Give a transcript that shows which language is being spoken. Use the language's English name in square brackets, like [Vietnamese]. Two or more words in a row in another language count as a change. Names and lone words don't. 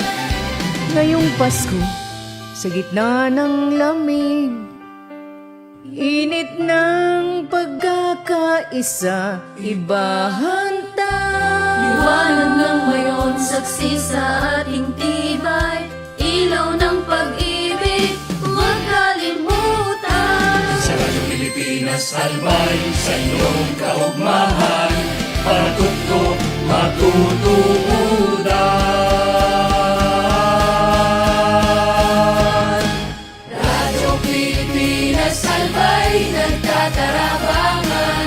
[Filipino] Ngayong Pasko, sa gitna ng lamig, init ng pagkakaisa, ibahanta. Liwanag ng mayon, saksi sa ating tibay, ilaw ng pag-ibig, huwag kalimutan. Pilipinas, [Bikol] albay sa iyong kaugmahan, patukto matutuudan. Radyo Pilipinas, albay nagtatarabangan.